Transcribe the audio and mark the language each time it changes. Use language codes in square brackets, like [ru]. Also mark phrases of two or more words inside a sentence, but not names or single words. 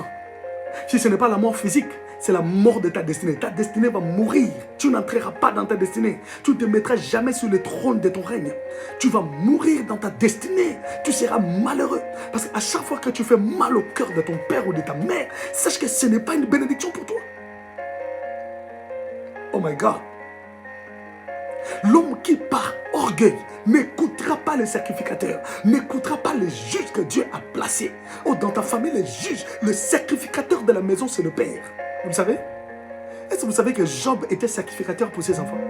[fr] Si ce n'est pas la mort physique, c'est la mort de ta destinée. Ta destinée va mourir. Tu n'entreras pas dans ta destinée. Tu ne te mettras jamais sur le trône de ton règne. Tu vas mourir dans ta destinée. Tu seras malheureux. Parce qu'à chaque fois que tu fais mal au cœur de ton père ou de ta mère, sache que ce n'est pas une bénédiction pour toi. [en] Oh my God. [fr] L'homme qui par orgueil n'écoutera pas les sacrificateurs, n'écoutera pas les juges que Dieu a placés. Oh, dans ta famille, les juges, le sacrificateur de la maison, c'est le père. Vous le savez? Est-ce que vous savez que Job était sacrificateur pour ses enfants?